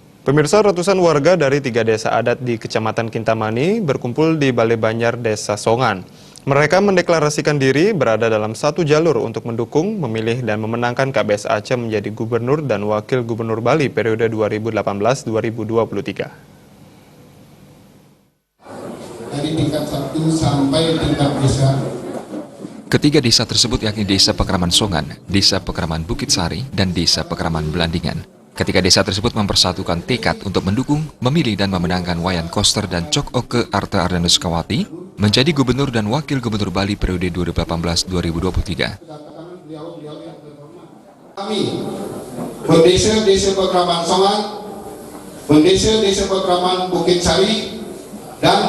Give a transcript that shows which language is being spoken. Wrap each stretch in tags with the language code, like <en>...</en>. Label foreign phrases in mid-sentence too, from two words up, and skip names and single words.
<id>Pemirsa, ratusan warga dari 3 desa adat di Kecamatan Kintamani berkumpul di Balai Banjar Desa Songan. Mereka mendeklarasikan diri berada dalam satu jalur untuk mendukung, memilih, dan memenangkan KBS Aceh menjadi Gubernur dan Wakil Gubernur Bali periode 2018-2023. Dari tingkat 1 sampai tingkat desa. Ketiga desa tersebut yakni Desa Pekraman Songan, Desa Pekraman Bukit Sari, dan Desa Pekraman Belandingan. Ketiga desa tersebut mempersatukan tekad untuk mendukung, memilih, dan memenangkan Wayan Koster dan Cok Oke Arta Ardana Sukawati menjadi Gubernur dan Wakil Gubernur Bali periode 2018-2023. Kami, Desa Pekraman Songan, Desa Pekraman Bukit Sari, dan</id>